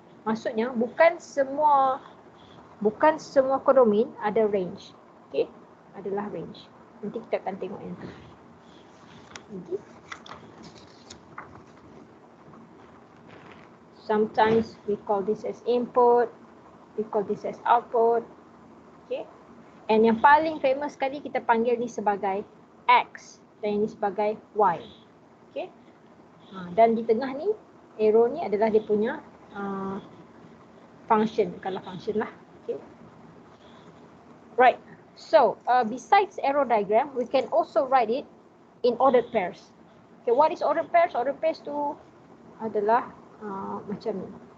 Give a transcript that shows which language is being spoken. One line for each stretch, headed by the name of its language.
Malay: Maksudnya bukan semua codomain ada range. Okay? Adalah range. Nanti kita akan tengok yang tu.
English: Sometimes we call this as input, we call this as output. Okay?
Malay: And yang paling famous sekali kita panggil ni sebagai X dan ini sebagai Y. Okay? Dan di tengah ni arrow ni adalah dia punya function, kalau function lah.
English: Okay. Right. So besides arrow diagram, we can also write it in ordered pairs. Okay, what is ordered pairs?
Malay: Ordered pairs tu adalah macam ni.